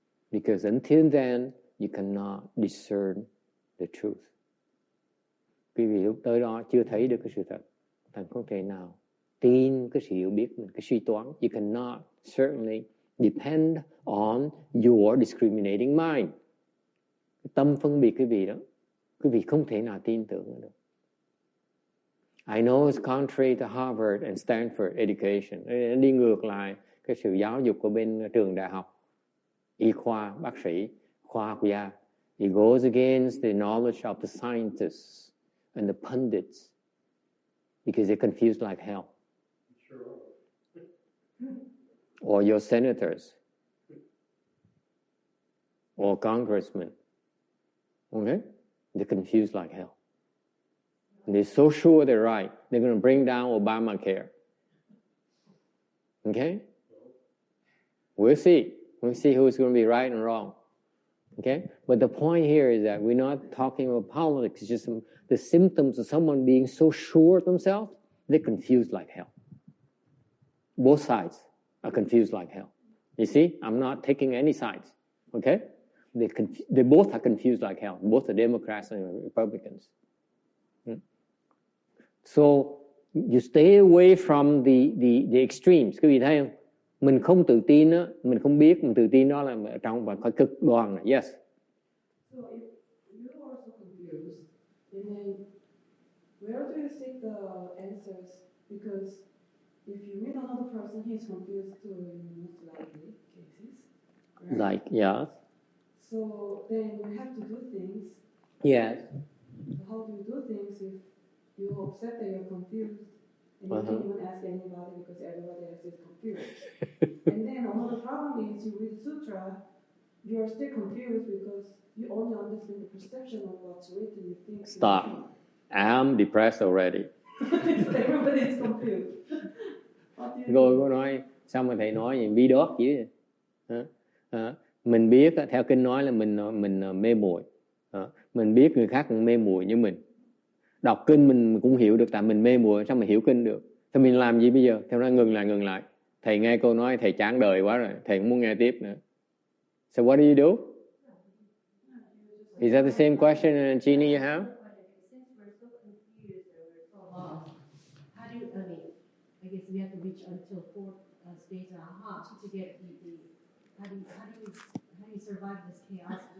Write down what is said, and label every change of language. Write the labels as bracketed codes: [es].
[en] Because until then, you cannot discern the truth. [vi] Quý vị lúc tới đó chưa thấy được cái sự thật, thành không thể nào tin cái sự hiểu biết mình, cái suy toán. [en] You cannot certainly depend on your discriminating mind. [vi] Cái tâm phân biệt quý vị đó, quý vị không thể nào tin tưởng được. [en] I know it's contrary to Harvard and Stanford education. [vi] Đi ngược lại cái sự giáo dục của bên trường đại học, y khoa, bác sĩ, khoa học gia. [en] It goes against the knowledge of the scientists and the pundits because they're confused like hell. Or your senators or congressmen. Okay? They're confused like hell. And they're so sure they're right. They're going to bring down Obamacare. Okay? We'll see. We'll see who's going to be right and wrong. Okay? But the point here is that we're not talking about politics. It's just the symptoms of someone being so sure of themselves, they're confused like hell. Both sides are confused like hell. You see? I'm not taking any sides. Okay? They both are confused like hell. Both the Democrats and Republicans. So you stay away from the extremes. [vi] Quý vị thấy không? Mình không tự tin đó, mình không biết, mình tự tin đó là ở trong và phải cực đoan này. [en] Yes. So if you are so confused, then where do you seek the answers? Because if you meet another person, he's confused too in most likely cases. Right? Like, yeah. So then you have to do things. Yes. So how do you do things if you accept that you're confused and you can't even ask anybody because everybody else is confused? And then another problem is you read Sutra, you are still confused because you only understand the perception of what's written. You think. Stop. I'm depressed already. So everybody is confused. [vi] Rồi cô nói, sao mà thầy nói gì bi đót chứ? Mình biết, theo kinh nói là mình mê muội. Mình biết người khác cũng mê muội như mình. Đọc kinh mình cũng hiểu được tại mình mê muội, sao mình hiểu kinh được? Thì mình làm gì bây giờ? Theo nó ngừng lại. Thầy nghe cô nói thầy chán đời quá rồi, thầy không muốn nghe tiếp nữa. [en] So what do you do? Is that the same question, Jeannie, you have? Since we're so confused and we're so lost, how do you, I guess we have to reach until fourth stage aha to get how do you survive this chaos?